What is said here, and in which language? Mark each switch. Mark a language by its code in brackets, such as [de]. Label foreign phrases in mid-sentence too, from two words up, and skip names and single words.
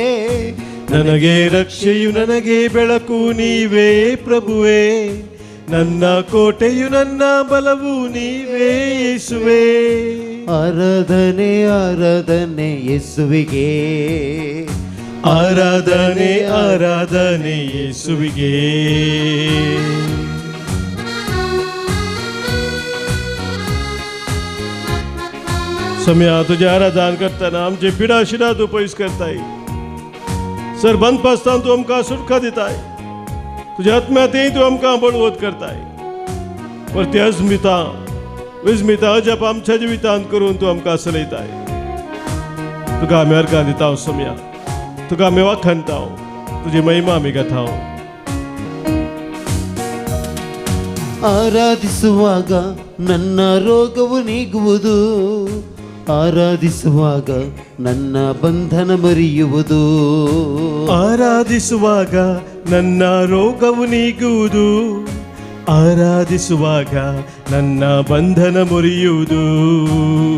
[kn] ನನಗೆ ರಕ್ಷೆಯು ನನಗೆ ಬೆಳಕು ನೀವೇ ಪ್ರಭುವೇ, ನನ್ನ ಕೋಟೆಯು ನನ್ನ ಬಲವು ನೀವೇ ಯೇಸುವೇ. ಆರಾಧನೆ ಆರಾಧನೆ ಯೇಸುವಿಗೆ, ಆರಾಧನೆ ಆರಾಧನೆ ಯೇಸುವಿಗೆ. [kok] सम्या तुझे आराधन करताना आमचे पिडा शिडा तू पयस करताय. सर बंद पासताना तू आमकां सुटका दिताय. तुझ्या आत्म्यातय तू आमकां बळवत करताय. परती अजमिता विजमिता अजप आमच्या जिवितांत करून तू आमकां चलयताय. तुका आमी अर्गां दिता सम्या, तुका आमी वाखाणता, तुजी महिमा आमी गाताव. [kn] ಆರಾಧಿಸುವಾಗ ನನ್ನ ರೋಗವು ನೀಗುವುದು, ಆರಾಧಿಸುವಾಗ ನನ್ನ ಬಂಧನ ಮರೆಯುವುದು. ಆರಾಧಿಸುವಾಗ ನನ್ನ ರೋಗವು ನೀಗುವುದು, ಆರಾಧಿಸುವಾಗ ನನ್ನ ಬಂಧನ ಮುರಿಯುವುದು.